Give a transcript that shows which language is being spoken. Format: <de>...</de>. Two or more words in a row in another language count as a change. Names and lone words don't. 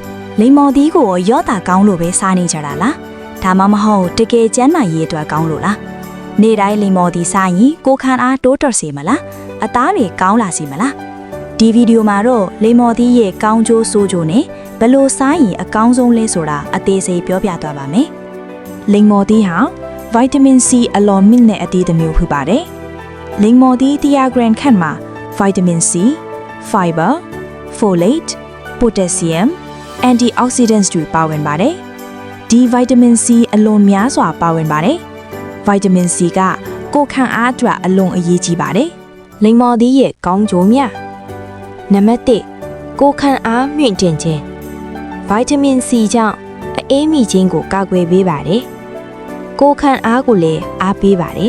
<my>လိမ္မော်သီးကိုရော့တာကောင်းလို့ပဲစားနေကြတာလားဒါမှမဟုတ်တကယ်ကျန်းမာရေးအတွက်ကောင်းလို့လားနေ့တိုင်းလိမ္မော်သီးစားရင်ကိုယ်ခံအားတိုးတက်စေမလားအသားတွေကောင်းလာစေမလားဒီဗီဒီယိုမှာတော့လိမ္မော်သီးရဲ့ကောင်းကျိုးဆိုးကျိုးနဲ့ဘယ်လိုစားရင်အကောင်း ဆုံးလဲဆိုတာအသေးစိတ်ပြောပြသွားပါမယ်လိမ္မော်သီးဟာဗိုက်တာမင် C အလွန်မြင့်တဲ့အသီးတစ်မျိုးဖြစ်ပါတယ်လိမ္မော်သီး100 gram ခန့်မှာဗိုက်တာမင် C,</my> <en>fiber, folate, potassium, antioxidants</en> <my>တွေပါဝင်ပါတယ်ဒီဗိုက်တာမင် C အလွန်များစွာပါဝင်ပါတယ်ဗိုက်တာမင် C ကကိုယ်ခံအားအတွက်အလွန်အရေးကြီးပါတယ်လိမ္မော်သီးရဲ့ကောင်းကျိုးများနံပါတ်1ကိုယ်ခံအား မြင့်တင်ခြင်းဗိုက်တာမင် C ကြောင့်အေးမိခြင်းကိုကာကွယ်ပေးပါတယ်ကိုယ်ခံအားကိုလည်းအားပေးပါတယ်</my>